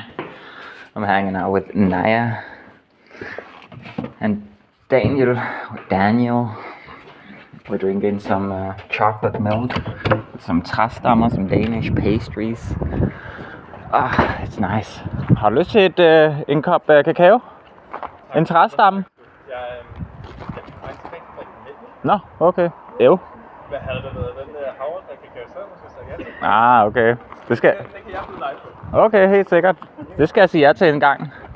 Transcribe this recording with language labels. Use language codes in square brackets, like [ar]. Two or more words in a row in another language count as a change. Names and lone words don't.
[en] I'm hanging out with Naya and Daniel. We're drinking some chocolate milk with some træstammer, some Danish pastries. It's nice. [da] Har du lyst til en kop kakao? En træstamme? Nå, okay. Jo. Hvad havde der været? Den der havredrik kan jeg så ja. Okay. Det kan jeg blive live på. Okay, helt sikkert. Det skal jeg sige ja til en gang.